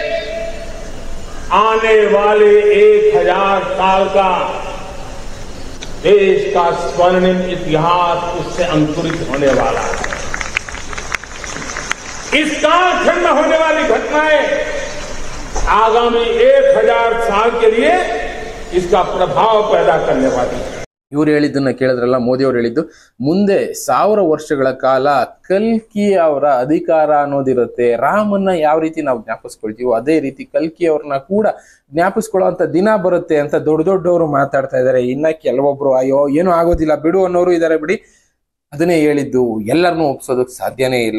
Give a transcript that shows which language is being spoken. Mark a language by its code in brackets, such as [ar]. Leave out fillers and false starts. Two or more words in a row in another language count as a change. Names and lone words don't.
[hi] आने वाले 1000 साल का देश का स्वर्णिम इतिहास उससे अंकुरित होने वाला है। इस कालखंड में होने वाली घटनाएं आगामी 1000 साल के लिए इसका प्रभाव पैदा करने वाली है। [kn] ಇವ್ರು ಹೇಳಿದ್ದನ್ನ ಕೇಳಿದ್ರಲ್ಲ, ಮೋದಿ ಅವ್ರು ಹೇಳಿದ್ದು, ಮುಂದೆ 1000 ವರ್ಷಗಳ ಕಾಲ ಕಲ್ಕಿ ಅವರ ಅಧಿಕಾರ ಅನ್ನೋದಿರುತ್ತೆ. ರಾಮನ್ನ ಯಾವ ರೀತಿ ನಾವು ಜ್ಞಾಪಿಸ್ಕೊಳ್ತೀವೋ ಅದೇ ರೀತಿ ಕಲ್ಕಿ ಅವ್ರನ್ನ ಕೂಡ ಜ್ಞಾಪಿಸ್ಕೊಳ್ಳುವಂತ ದಿನ ಬರುತ್ತೆ ಅಂತ ದೊಡ್ಡವರು ಮಾತಾಡ್ತಾ ಇದ್ದಾರೆ. ಇನ್ನ ಕೆಲವೊಬ್ರು ಅಯ್ಯೋ ಏನೂ ಆಗೋದಿಲ್ಲ ಬಿಡು ಅನ್ನೋರು ಇದ್ದಾರೆ. ಬಿಡಿ, ಅದನ್ನೇ ಹೇಳಿದ್ದು, ಎಲ್ಲರನ್ನೂ ಒಪ್ಸೋದಕ್ಕೆ ಸಾಧ್ಯನೇ ಇಲ್ಲ.